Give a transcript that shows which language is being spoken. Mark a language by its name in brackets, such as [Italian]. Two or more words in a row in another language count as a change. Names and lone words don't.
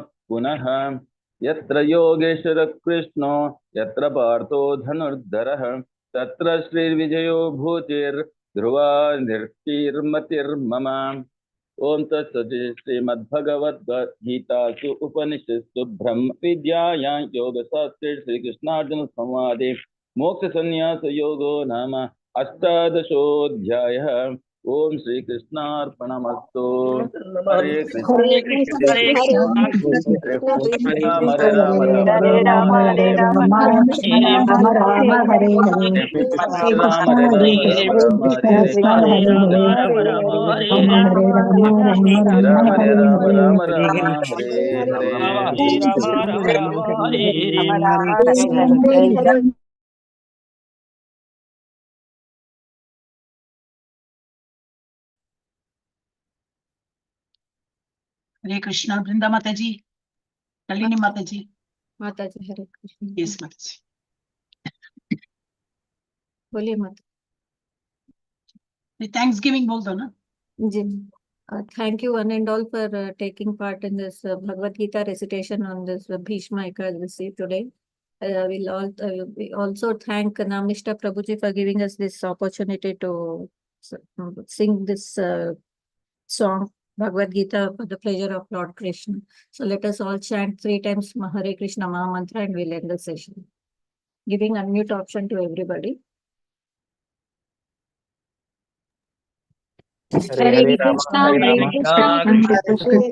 [Sanskrit] पुनः यत्र योगेश्वर कृष्णो यत्र पार्थो धनुर्धरः तत्र श्रीर्विजयो भूतिर्ध्रुवा निर्तिर्मतिर्मम ओम तत्सत् श्रीमद्भगवद्गीतासु उपनिषत्सु ब्रह्म विद्यायां योगशास्त्रे श्रीकृष्णार्जुन संवादे मोक्ष संन्यास योगो नाम अष्टादशोऽध्यायः ओम श्री कृष्णार्पणमस्तु हरे कृष्ण हरे कृष्ण हरे कृष्ण हरे राम हरे राम राम हरे राम राम हरे राम राम राम राम राम हरे हरे हरे कृष्ण राम हरे हरे राम राम कृष्ण राम हरे कृष्ण हरे हरे हरे राम राम हरे राम राम हरे राम हरे राम हरे राम राम हरे राम हरे राम हरे राम कृष्ण हरे हरे हरे हरे राम राम राम हरे हरे राम राम हरे कृष्ण हरे [Hindi] हरे कृष्ण वृंदा माता जी नलिनी माता जी माता जी हरे कृष्ण यस माता जी बोलिए माता [English] thanks giving [Hindi] बोल दो ना [English] जी thank you one and all for taking part in this Bhagavad Gita recitation on this Bhishma Ekadasi today. We also thank Namnishta Prabhuji for giving us this opportunity to sing this song Bhagavad Gita for the pleasure of Lord Krishna. So let us all chant 3 times Hare Krishna Maha Mantra and we'll end the session. Giving unmute option to everybody. [Sanskrit] हरे हरे राम हरे हरे कृष्ण राम कृष्ण कृष्ण